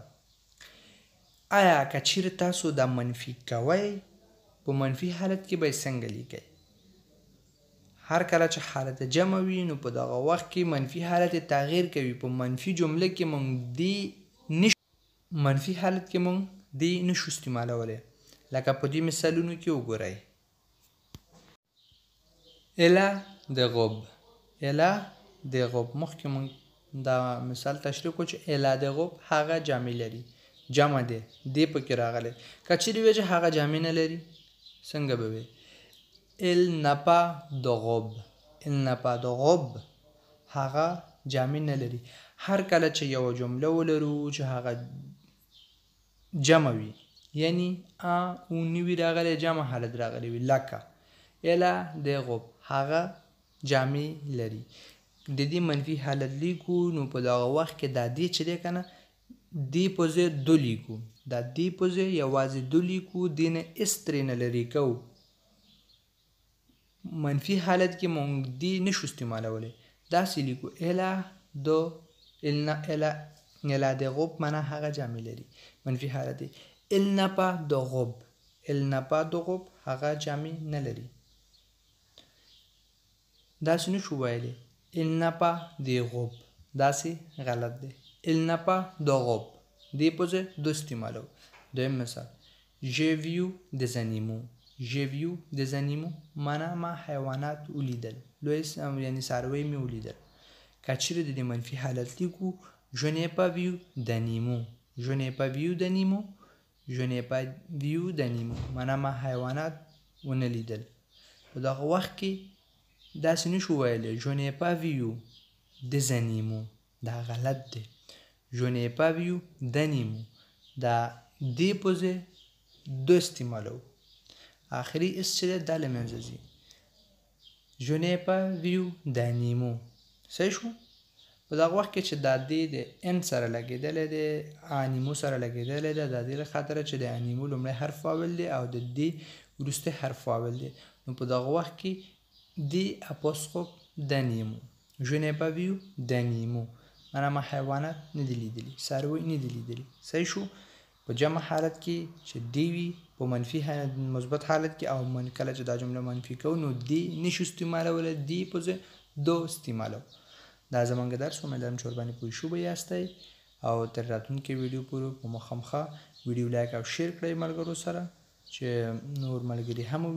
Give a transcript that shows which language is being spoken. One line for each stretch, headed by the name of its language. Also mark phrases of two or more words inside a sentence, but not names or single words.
Pashto: آیا که چیرې تاسو دا منفي کوئ په منفي حالت کې به یې څنګه لیکئ؟ هر کله چې حالت جمع وي نو په دغه وخت کې منفي حالت تغییر کوي. په منفي جمله کې مونږ منفي حالت کې مونږ دی نشو استعمالولی. لکه په دې مثالونو کې وګورئ.
French: Elle a des robes. Elle a des robes.
Pashto: مخکې مونږ دا مثال تشریح کړو چې
French: elle a des robes
Pashto: هغه جامې لري. جمع دی پکې راغلی. که چیرې وي چې هغه جامې نه لري څنګه به وي؟
French: Elle n'a pas de robe. Elle n'a pas de robe.
Pashto: هغه جامې نه لري. هر کله چې یو جمله ولرو چې هغه جمع وي یعنی او نوي راغلی جمع حالت راغلی وي لکه
French: Elle a des robes.
Pashto: هغه جامې لري. د دې منفي حالت لیکو نو په دغه وخت کې دا دی چې دی که نه دی په ځای دو لیکو. دا دی په ځای یوازې دو لیکو. دی نه اس ترې نه لرې کوو. منفي حالت کې مونږ دی نشو استعمالولی. داسې لیکو
French: Elle a des robes
Pashto: معنا هغه جامې لري. منفي حالت دی.
French: Elle n'a pas de robe. Elle n'a pas de robe
Pashto: هغه جامې نه لري. داسې نشو ویلی
French: Elle n'a pas de robe.
Pashto: داسې غلط دی.
French: Elle n'a pas de robe.
Pashto: دی په ځای دو استعمالو. دویم مثال
French: J'ai vu des animaux. J'ai vu des animaux
Pashto: معنا ما حیوانات ولیدل. لوی یعنی څاروي مې ولیدل. که چیرې د دې منفي حالت لیکو
French: Je n'ai pas vu d'animaux. Je n'ai pas vu d'animaux. Je n'ai pas vu d'animaux
Pashto: معنا ما حیوانات ونه لیدل. په دغه وخت کې داسې نشو ویلی
French: Je n'ai pas vu des animaux.
Pashto: دا غلط دی.
French: Je n'ai pas vu d'animaux.
Pashto: دا دی په ځای دو استعمالو. آخري اس چې دی دا له منځه ځي.
French: Je n'ai pas vu d'animaux.
Pashto: صحیح شو؟ په دغه وخت کې چې دا دی د ان سره لګېدلی دی انیمو سره لګېدلی دی. دا دی له خاطره چې د انیمو لومړی حرف واول دی او د دې وروستی حرف واول دی. نو په دغه وخت کې دی اپوستروف d'animaux.
French: Je n'ai pas vu d'animaux
Pashto: معنا ما حیوانات نه دي لیدلي. څاروي نه دي لیدلي. صحیح شو؟ په جمع حالت کې چې دی وي په منفي مثبت حالت کې او کله چې دا جمله منفي کوو نو دی نشو استعمالولی. دی په ځای دو استعمالو. دا زمونږ درس امیدوارم چې ورباندې پوه شوي یاستی او تر راتلونکي ویډیو پورې په مخامخه ویډیو لایک او شیر کړئ ملګرو سره چې نور ملګري هم وویني.